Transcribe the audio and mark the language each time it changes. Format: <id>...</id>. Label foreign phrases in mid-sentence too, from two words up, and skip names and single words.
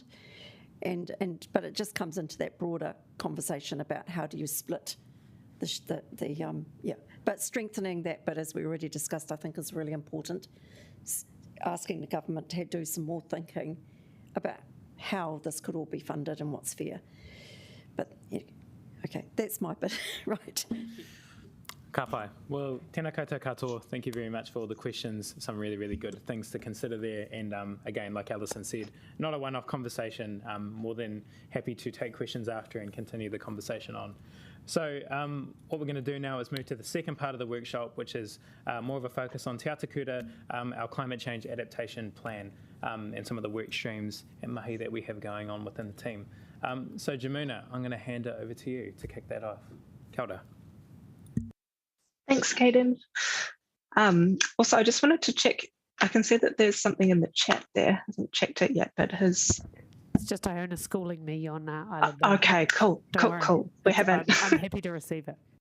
<en>But it just comes into that broader conversation about how do you split but strengthening that bit, as we already discussed, I think is really important. Asking the government to do some more thinking about how this could all be funded and what's fair. But okay, that's my bit. Right.</en> <mi>Ka pai. Well, tēnā koutou katoa.</mi> <en>Thank you very much for all the questions. Some really, really good things to consider there. And again, like Alison said, not a one-off conversation. More than happy to take questions after and continue the conversation on. So what we're going to do now is move to the second part of the workshop, which is more of a focus on Te Atakura, our climate change adaptation plan, and some of the work streams and mahi that we have going on within the team. So Jamuna, I'm going to hand it over to you to kick that off.</en> <mi>Kia ora.</mi> <en>Thanks, Caden. Also, I just wanted to check. I can see that there's something in the chat there. I haven't checked it yet, but It's just Iona schooling me on Island. Okay, cool. We haven't. I'm happy to receive it.</en>